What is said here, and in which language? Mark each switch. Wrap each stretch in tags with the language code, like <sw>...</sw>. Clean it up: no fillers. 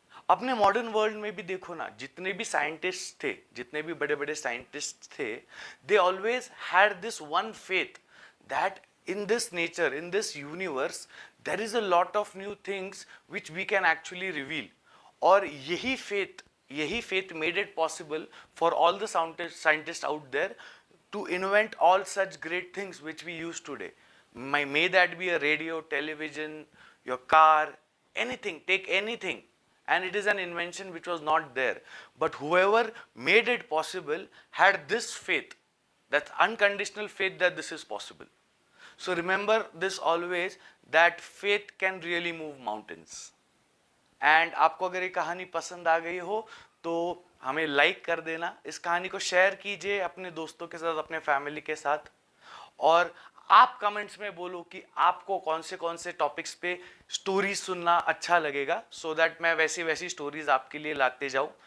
<hi>अपने modern world में भी देखो ना, जितने भी साइंटिस्ट थे,</hi> <en>जितने भी बड़े बड़े साइंटिस्ट थे, they always had this one faith that in this nature, in this universe, there is a lot of new things which we can actually reveal.</en> <hi>और यही</hi> <en>faith made it possible for all the scientists out there to invent all such great things which we use today. May that be a radio, television, your car, anything, take anything, and it is an invention which was not there, but whoever made it possible had this faith, that unconditional faith that this is possible. So remember this always, that faith can really move mountains.</en> <hi>And आपको अगर ये कहानी पसंद आ गई हो तो हमें like कर देना, इस कहानी को शेयर कीजिए अपने दोस्तों के साथ, अपने फैमिली के साथ। और आप कमेंट्स में बोलो कि आपको कौन से टॉपिक्स पे स्टोरीज सुनना अच्छा लगेगा,</hi> <en>so that</en> <hi>मैं वैसी वैसी स्टोरीज आपके लिए लाते जाऊं।</hi>